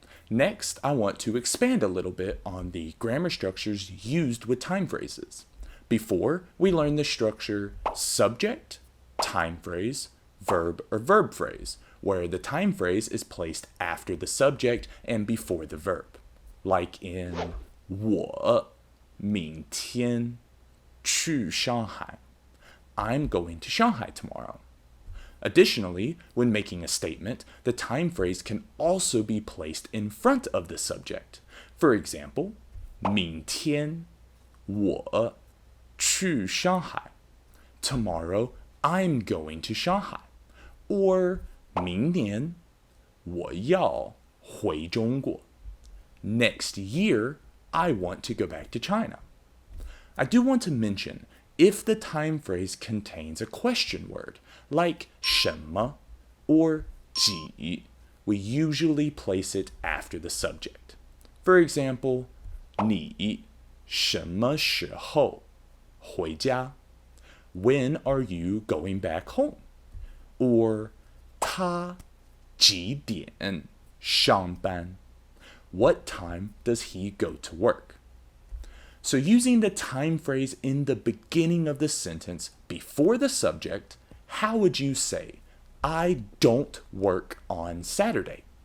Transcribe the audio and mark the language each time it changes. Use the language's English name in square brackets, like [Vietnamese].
[English] Next, I want to expand a little bit on the grammar structures used with time phrases. Before, we learned the structure subject, time phrase, verb or verb phrase, where the time phrase is placed after the subject and before the verb. Like in [Chinese] 我明天去上海. [English] I'm going to Shanghai tomorrow. Additionally, when making a statement, the time phrase can also be placed in front of the subject. For example, [Chinese] 明天我去上海. [English] Tomorrow, I'm going to Shanghai. [Chinese] Or 明年我要回中国. [English] Next year, I want to go back to China. I do want to mention, if the time phrase contains a question word, like 什么 or 几, we usually place it after the subject. For example, [Chinese] 你什么时候回家? [English] When are you going back home? [Chinese] Or 他几点上班? [English] What time does he go to work? So using the time phrase in the beginning of the sentence before the subject, how would you say, I don't work on Saturday?